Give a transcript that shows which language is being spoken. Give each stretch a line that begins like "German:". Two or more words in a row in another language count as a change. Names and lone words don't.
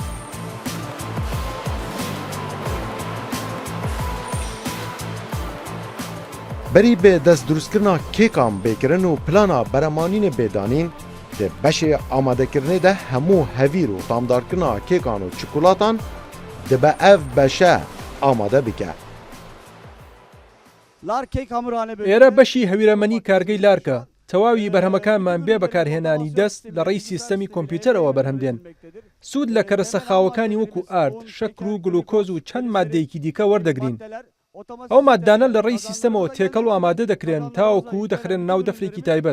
Kurdish: Berî bê dest drûstkirina kêkan bêkirin û plana beremanînê bêdanîn di beşê amadekirinê de hemû hevîr û tamdarkirina kêkan û çikolatan dibe ev beşe amade bike.
Central Kurdish: ئێرە بەشی هەویرەمەنی کارگەی لارکە تەواوی بەرهەمەکانمان بێ بەکارهێنانی دەست لە ڕێی سیستەمی کۆمپیوتەرەوە بەرهەمدێن. سوود لە کەرەسەخاوەکانی وەکو ئارد، شەکر و گلوکۆز و چەند مادەیەکی دیکە وەردەگرین. ئەو مادانە لە ڕێی سیستەمەوە تێکەڵ و ئامادە دەکرێن تاوەکو دەخرێن ناو دەفرێکی تایبەت.